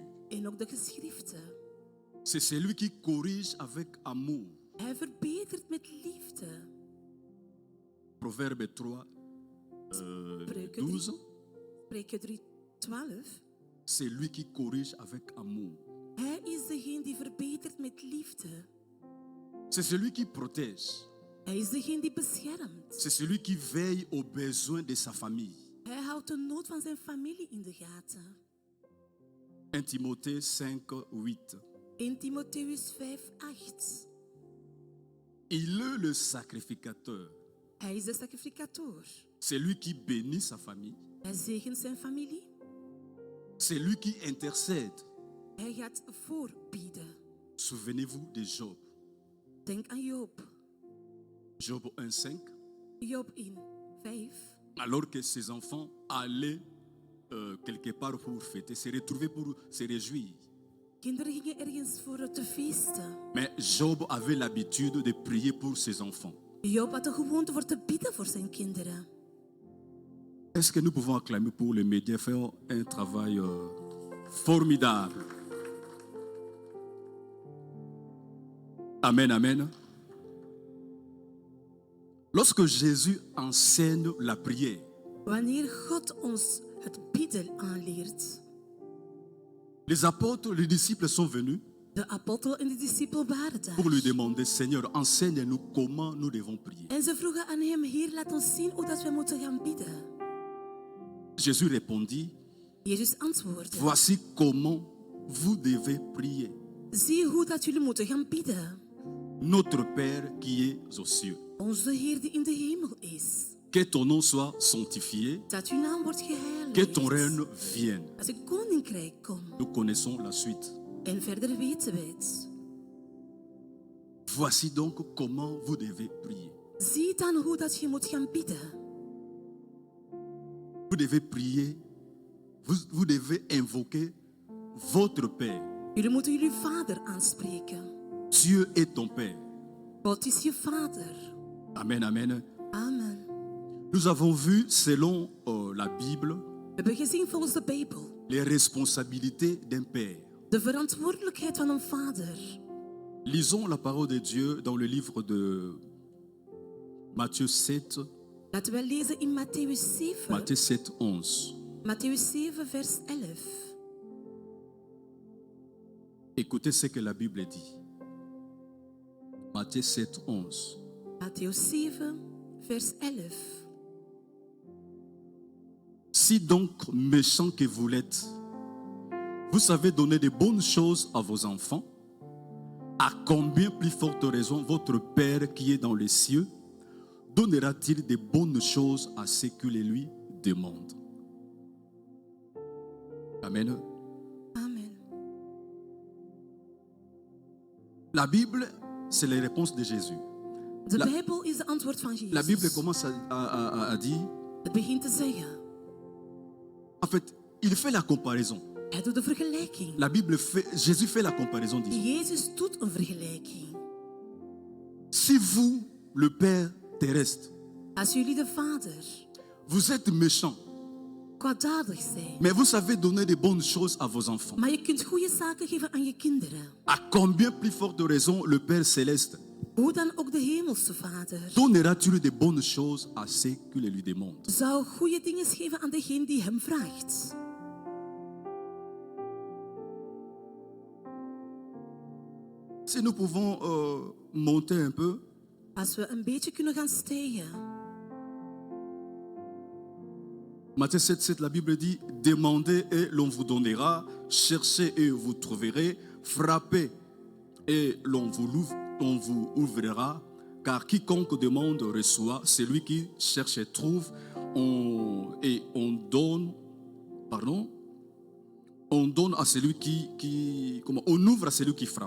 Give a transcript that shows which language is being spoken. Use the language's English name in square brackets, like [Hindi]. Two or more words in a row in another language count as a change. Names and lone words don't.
[Dutch] En ook de geschriften. [French] C'est celui qui corrige avec amour. [Dutch] Hij verbetert met liefde. [French] Proverbe 3, [Dutch] Spreuken 12, Spreuken 3:12. [French] c'est lui qui corrige avec amour. [Dutch] Hij is degene die verbetert met liefde. [French] C'est celui qui protège. [Dutch] Hij is degene die beschermt. [French] C'est celui qui veille aux besoins de sa famille. [Dutch] Hij houdt de nood van zijn familie in de gaten. [French] 1 Timothée 5, 8. [Dutch] 1 Timotheus 5:8. [French] Il est le sacrificateur [Dutch] Hij is de sacrificator [French] C'est lui qui bénit sa famille. [Dutch] Hij zegent zijn familie. [French] C'est lui qui intercède. [Dutch] Hij gaat voorbieden. [French] Souvenez-vous de Job. [Dutch] Denk aan Job. [French] Job 1,5. [Dutch] Job 1:5. [French] Alors que ses enfants allaient quelque part pour fêter, se retrouver pour se réjouir. [Dutch] Kinderen gingen ergens voor te feesten. [French] Mais Job avait l'habitude de prier pour ses enfants. [Dutch] Job had de gewoonte voor te bidden voor zijn kinderen. [French] Est-ce que nous pouvons acclamer pour les médias faire un travail formidable? Amen, amen. Lorsque Jésus enseigne la prière, [Dutch] Wanneer God ons het bidden aanleert. [French] les apôtres, les disciples sont venus [Dutch] De apostel en de discipel waren daar. [French] pour lui demander, Seigneur, enseigne-nous comment nous devons prier. [Dutch] En ze vroegen aan hem, Heer, laat ons zien hoe dat we moeten gaan bidden. [French] Jésus répondit, [Dutch] Jezus antwoordde, [French] voici comment vous devez prier. [Dutch] zie hoe dat jullie moeten gaan bidden. [French] Notre Père qui est aux cieux, [Dutch] Onze Heer die in de hemel is. [French] que ton nom soit sanctifié, [Dutch] Dat uw naam wordt [French] que ton [Dutch] geheiligd. [French] règne vienne. [Dutch] Dat uw koninkrijk komt. [French] Nous connaissons la suite. [Dutch] En verder weten we het. [French] Voici donc comment vous devez prier. [Dutch] Zie dan hoe dat je moet gaan bidden. [French] Vous devez prier, vous devez invoquer votre Père. [Dutch] Jullie moeten jullie vader aanspreken. [French] Dieu est ton Père. [Dutch] God is je vader. Amen, amen. Amen. [French] Nous avons vu, selon la Bible, [Dutch] We hebben gezien volgens de Bijbel [French] les responsabilités d'un Père. [Dutch] de verantwoordelijkheid van een vader. [French] Lisons la parole de Dieu dans le livre de Matthieu 7, [Dutch] Laten we lezen in Matthäus 7. [French] Matthieu 7, 11. [Dutch] Matthäus 7, vers 11. [French] Écoutez ce que la Bible dit. Matthieu 7, 11. [Dutch] Matthäus 7, vers 11. [French] Si donc méchant que vous l'êtes, vous savez donner de bonnes choses à vos enfants, à combien plus forte raison votre Père qui est dans les cieux donnera-t-il de bonnes choses à ceux qui les lui demandent? Amen. Amen. La Bible, c'est les réponses de Jésus. [Dutch] De Bijbel is de antwoord van Jezus. [French] La Bible commence à dire, [Dutch] Het begint te zeggen. [French] en fait, il fait la comparaison. [Dutch] Hij doet de vergelijking. [French] Jésus fait la comparaison. [Dutch] Dit, Jezus doet een vergelijking. [French] si vous, le Père terrestre, [Dutch] Als jullie de vader [French] vous êtes méchant, [Dutch] kwaadaardig zijn, [French] mais vous savez donner de bonnes choses à vos enfants, [Dutch] maar je kunt goede zaken geven aan je kinderen, [French] à combien plus forte raison le Père céleste [Dutch] hoe dan ook de hemelse vader [French] donnera-t-il de bonnes choses à ceux qui les lui demandent? [Dutch] zou goede dingen geven aan degene die hem vraagt. [French] Si nous pouvons monter un peu, [Dutch] Als we een beetje kunnen gaan stijgen. [French] Matthieu 7, 7, la Bible dit, demandez et l'on vous donnera, cherchez et vous trouverez, frappez et l'on vous ouvrira, car quiconque demande reçoit, celui qui cherche trouve, on donne à celui on ouvre à celui qui frappe.